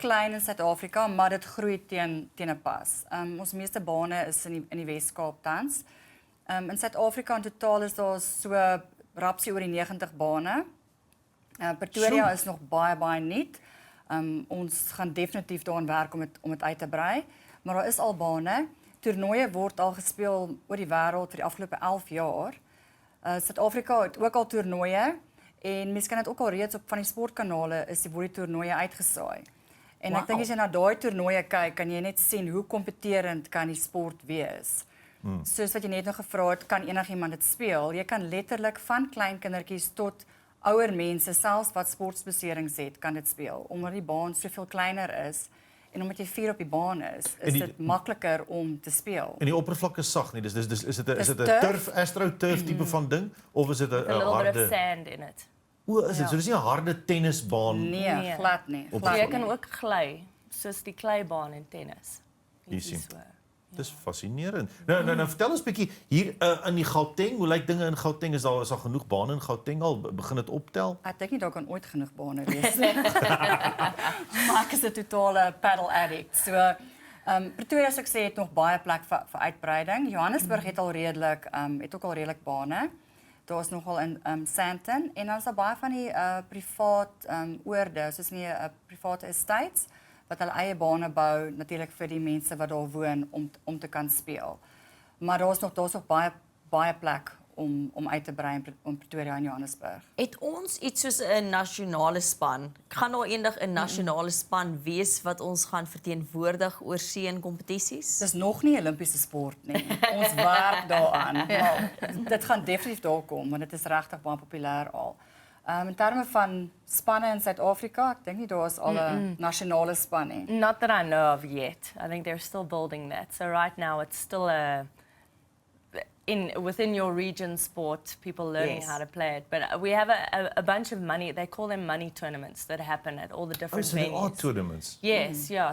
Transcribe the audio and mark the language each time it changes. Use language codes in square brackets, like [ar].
[af] klein in Suid-Afrika, maar dit groei teen 'n pas. Ons meeste bane is in die Wes-Kaap tans. In Suid-Afrika in totaal is daar so rapsie oor die 90 bane. Pretoria is nog baie nuut. Ons gaan definitief daaraan werk om dit uit te brei, maar daar is al bane. Toernooie word al gespeel oor die wêreld vir die afgelope 11 jaar. Suid-Afrika het ook al toernooie en mense kan dit ook al reeds op van die sportkanale is die toernooie uitgesaai. En ek dink as jy na daai toernooie kyk, kan jy net sien hoe kompeterend kan die sport wees. Soos wat jy net nog gevra het, kan enigiemand dit speel. Jy kan letterlik van klein kindertjies tot ouer mense, selfs wat sportbeserings het, kan dit speel. Omdat die baan soveel kleiner is en omdat jy 4 op die baan is dit makliker om te speel. En die oppervlak is sag nie. Is dit 'n turf, astroturf tipe van ding of is dit 'n harde? [en] A little bit of sand in it. [af] Is dit? So dis nie 'n harde tennisbaan. Nee, glad nie. Jy kan ook gly, soos die kleibaan in tennis. Jy sien. Dis fascinerend. Nou vertel ons 'n bietjie hier in die Gauteng, hoe lyk dinge in Gauteng? Is daar genoeg bane in Gauteng al? Begin dit optel? Ek dink nie daar kan ooit genoeg bane wees nie. Maar ek is 'n totale paddle addict. So Pretoria soos ek sê het nog baie plek vir uitbreiding. Johannesburg het al redelik ook al redelik bane. Daar's nogal in Sandton en dan is daar baie van die privaat oorde, soos nie private estates wat hulle eie bane bou natuurlik vir die mense wat daar woon om te kan speel. Maar daar's nog baie plek om uit te brei in Pretoria en Johannesburg. Het ons iets soos 'n nasionale span? Gaan daar eendag 'n nasionale span wees wat ons gaan verteenwoordig oor see en kompetisies? Dis nog nie 'n Olimpiese sport nie. Ons werk daaraan. Maar dit gaan definitief daar kom want dit is regtig baie populêr al. In terme van spanne in Suid-Afrika, ek dink nie daar is al 'n nasionale span nie. [en] Not that I know of yet. I think they're still building that. So right now it's still within your region sport, people learning Yes. how to play it. But we have a bunch of money. They call them money tournaments that happen at all the Oh, different so there are venues. tournaments. Yes, yeah.